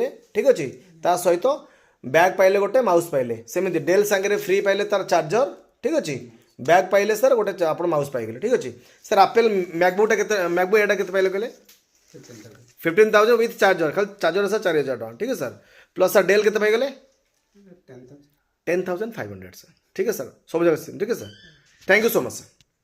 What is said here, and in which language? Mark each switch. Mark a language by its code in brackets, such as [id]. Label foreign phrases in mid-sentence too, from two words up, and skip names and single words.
[or] ଠିକ୍ ଅଛି। ତା ସହିତ ବ୍ୟାଗ୍ ପାଇଲେ ଗୋଟେ, ମାଉସ୍ ପାଇଲେ। ସେମିତି ଡେଲ୍ ସାଙ୍ଗରେ ଫ୍ରି ପାଇଲେ ତାର ଚାର୍ଜର। ଠିକ୍ ଅଛି। ବ୍ୟାଗ୍ ପାଇଲେ ସାର୍ ଗୋଟେ ଆପଣ ମାଉସ୍ ପାଇଗଲେ। ଠିକ୍ ଅଛି ସାର୍। ଆପେଲ୍ ମ୍ୟାକବୁକ୍ଟା କେତେ, ମ୍ୟାକବୁକ୍ ଏଇଟା କେତେ ପାଇଲେ କହିଲେ? 15,000 [en] with charger. [or] ଖାଲି ଚାର୍ଜର ସାର୍ 4,000 ଟଙ୍କା। ଠିକ୍ ଅଛି ସାର୍। ପ୍ଲସ୍ ସାର୍ ଡେଲ୍ କେତେ ପାଇଗଲେ? 10,000 [hi] 10,500 ସାର୍। ठीक है सर, सब जगह सेम। ठीक है सर, [en] thank you so much sir.